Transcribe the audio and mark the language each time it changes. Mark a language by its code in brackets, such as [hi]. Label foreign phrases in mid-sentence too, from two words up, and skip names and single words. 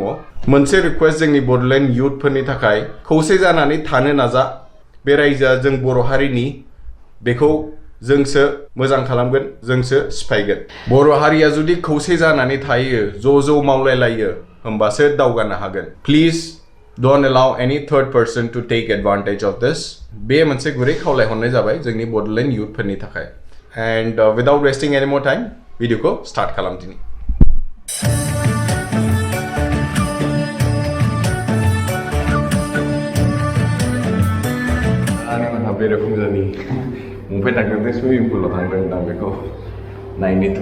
[brx] मोनसे रिक्वेस्ट जोंनि बडोलेण्ड युथफोरनि थाखाय खौसे जानानै थानो नाजा। बे रायजोआ जों बर' हारिनि बेखौ जोंसो मोजां खालामगोन, जोंसो सिफायगोन। बर' हारिया जुदि खौसे जानानै थायो, ज' मावलायलायो, होमबासो दावगानो हागोन। [en] प्लिज don't allow any third person to take advantage of this. [brx] बे मोनसे गुरै खावलायहरनाय जाबाय जोंनि बडोलेण्ड युथफोरनि थाखाय। [en] And without wasting any more time, [brx] भिडियोखौ स्टार्ट खालामदिनि। आंहा बेरायफुंजानि मुंफाय थांदों स्विमिं पुलाव थांदों आं बेखौ नायनोथ'।